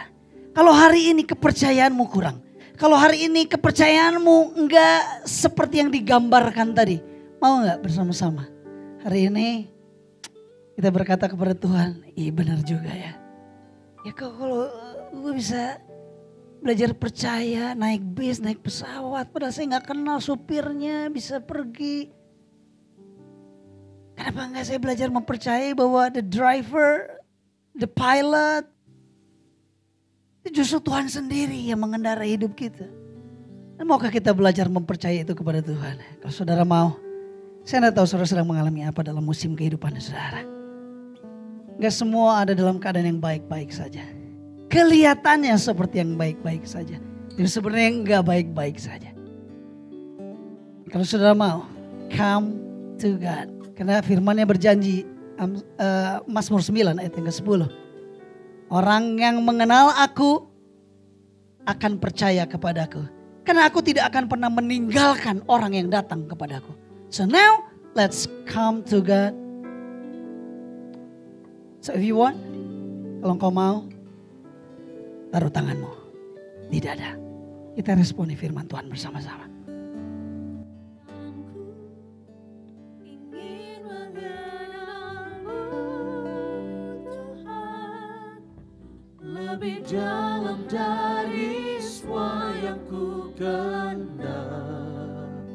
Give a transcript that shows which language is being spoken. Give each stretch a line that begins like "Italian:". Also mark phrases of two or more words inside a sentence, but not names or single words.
Indonesian: Kalau hari ini kepercayaanmu kurang, kalau hari ini kepercayaanmu enggak seperti yang digambarkan tadi, mau enggak bersama-sama hari ini kita berkata kepada Tuhan, iya benar juga ya. Ya kalau gue bisa belajar percaya, naik bis, naik pesawat, padahal saya gak kenal supirnya, bisa pergi. Kenapa enggak saya belajar mempercayai bahwa
English: the driver, the pilot,
Indonesian: justru Tuhan sendiri yang mengendarai hidup kita. Dan maukah kita belajar mempercayai itu kepada Tuhan? Kalau saudara mau, saya tidak tahu saudara sedang mengalami apa dalam musim kehidupan saudara. Gak semua ada dalam keadaan yang baik-baik saja. Kelihatannya seperti yang baik-baik saja. Tapi sebenarnya enggak baik-baik saja. Kalau saudara mau,
English: come to God.
Indonesian: Karena firman-Nya berjanji, Mazmur 9 ayat yang ke-10. Orang yang mengenal aku akan percaya kepadaku. Karena aku tidak akan pernah meninggalkan orang yang datang kepadaku.
English: So now, let's come to God. So if you want,
Indonesian: kalau engkau mau, taruh tanganmu di dada. Kita responi firman Tuhan bersama-sama. Ingin mengenalmu Tuhan lebih dalam dari semua yang ku kenal.